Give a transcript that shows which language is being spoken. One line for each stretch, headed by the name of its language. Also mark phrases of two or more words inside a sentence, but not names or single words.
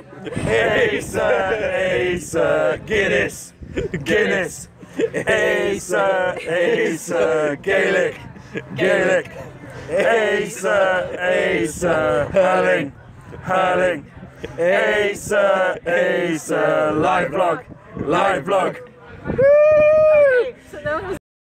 English: Acer, Acer, Guinness, Guinness. Acer, Acer, Gaelic, Gaelic. Acer, Acer, hurling, hurling. Acer, Acer, live vlog, live vlog. Okay, so that was